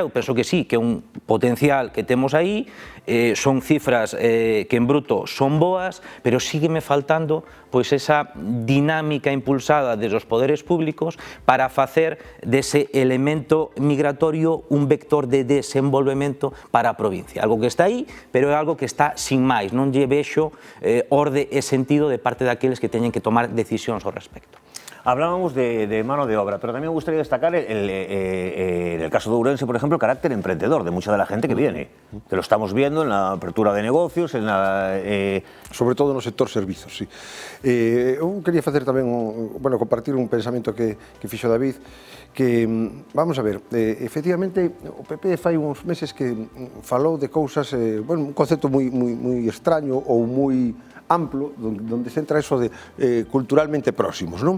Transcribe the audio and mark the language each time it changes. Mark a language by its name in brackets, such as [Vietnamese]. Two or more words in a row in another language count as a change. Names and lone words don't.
[Galician] Eu penso que sí, que é un potencial que temos aí, son cifras que en bruto son boas, pero sígueme faltando esa dinámica impulsada desde os poderes públicos para facer dese elemento migratorio un vector de desenvolvemento para a provincia. Algo que está aí, pero é algo que está sin máis. Non lle vexo orde e sentido de parte daqueles que teñen que tomar decisións ao respecto. [Spanish] Hablábamos de mano de obra, pero también me gustaría destacar en el caso de Ourense, por ejemplo, el carácter emprendedor de mucha de la gente que viene. Que lo estamos viendo en la apertura de negocios, en la... [Galician] Sobre todo no sector servizos, sí. Eu quería facer tamén, compartir un pensamento que fixo David, que, [Spanish] vamos a ver, [Galician] efectivamente, o PP fai uns meses que falou de cousas, un concepto moi extraño ou moi amplo, donde se entra eso de culturalmente próximos, non?